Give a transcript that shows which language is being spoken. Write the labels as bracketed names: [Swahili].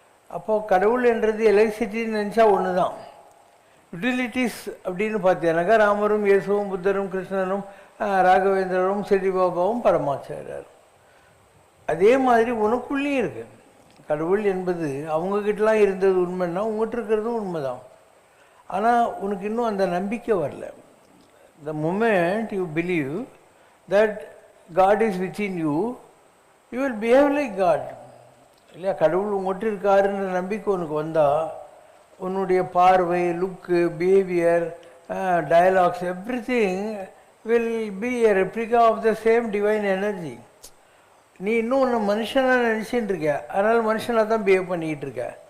[Tamil] அப்போது கடவுள் என்றது எலக்ட்ரிசிட்டின்னு நினச்சா ஒன்று தான். யூட்டிலிட்டிஸ் அப்படின்னு பார்த்தீங்கன்னாக்கா ராமரும் இயேசுவும் புத்தரும் கிருஷ்ணனும் ராகவேந்திரரும் சிறடி பாபாவும் பரமாச்சாரியார். அதே மாதிரி உனக்குள்ளேயும் இருக்குது. கடவுள் என்பது அவங்கக்கிட்டலாம் இருந்தது உண்மைன்னா உங்கள்கிட்ட இருக்கிறதும் உண்மை தான். ஆனால் உனக்கு இன்னும் அந்த நம்பிக்கை வரல. [English] The moment you believe that God is within you, you will behave like God. [Tamil] இல்லையா? கடவுள் உங்கள்கிட்ட இருக்காருன்ற நம்பிக்கை உனக்கு வந்தால் உன்னுடைய பார்வை, [English] Look, behaviour, dialogues, everything will be a replica of the same divine energy. [Tamil] நீ இன்னும் ஒன்று மனுஷனாக நினச்சிட்டு இருக்க, அதனால் மனுஷனாக தான் பிஹேவ் பண்ணிக்கிட்டு இருக்க.